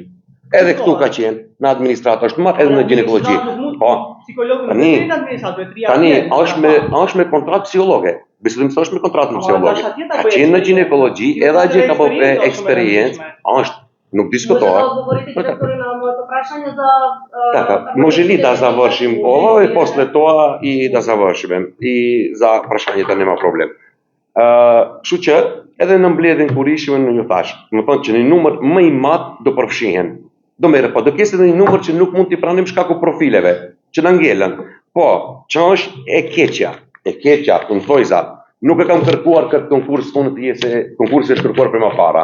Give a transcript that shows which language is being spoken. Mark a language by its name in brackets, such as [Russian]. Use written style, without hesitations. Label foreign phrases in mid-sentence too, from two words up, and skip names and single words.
[Albanian] Edhe këtu ka qenë, në administratë është marrë, edhe në ginekologji. Po. Tani është me kontratë psikologe. Besojmë se është me kontratë me psikologe. Ka qenë në ginekologji, edhe atje ka bërë eksperiencë, është. Nuk diskutohet. [Macedonian] Така, може ли да завършим ова и после тоа и да завършиме. И за прашањето нема проблем. [Albanian] Кështu që edhe në mbledhjen kur ishim në një thash, më thonë që një numër më i madh do përfshihen. Do merret, po do kesh edhe një numër që nuk mund t'i pranojmë shkaku profileve, që na ngelen. Po, që është e keqja, unë thojza, nuk e kam kërkuar këtë konkurs tonë të jetë se konkursi është kërkuar për më para.